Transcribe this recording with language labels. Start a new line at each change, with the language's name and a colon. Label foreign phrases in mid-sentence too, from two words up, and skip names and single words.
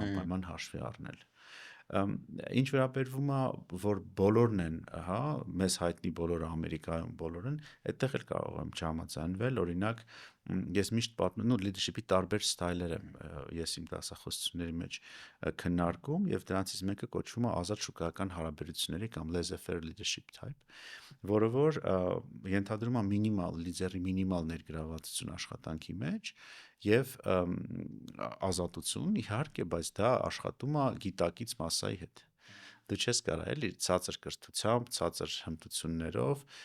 Armenian: անպայման հաշվի առնել։ Ինչ վերաբերվում է, որ բոլորն են, հա, մեզ հայտնի բոլորը Ամերիկայում բոլոր են, այդտեղ էլ կարող եմ չհամաձայնվել, օրինակ ես միշտ պատմում եմ leadership-ի տարբեր ստայլեր եմ ես իմ դասախոսությունների մեջ քննարկում եւ դրանցից մեկը կոչվում է ազատ շուկայական հարաբերությունների կամ
English: laissez-faire leadership type,
Armenian: որը որ ենթադրում է մինիմալ լիդերի մինիմալ ներգրավվածություն աշխատանքի մեջ եւ ազատություն իհարկե, բայց դա աշխատում է գիտակից մասսայի հետ։ Դու չես կարող էլի ցածր կրթությամբ, ցածր հմտություններով,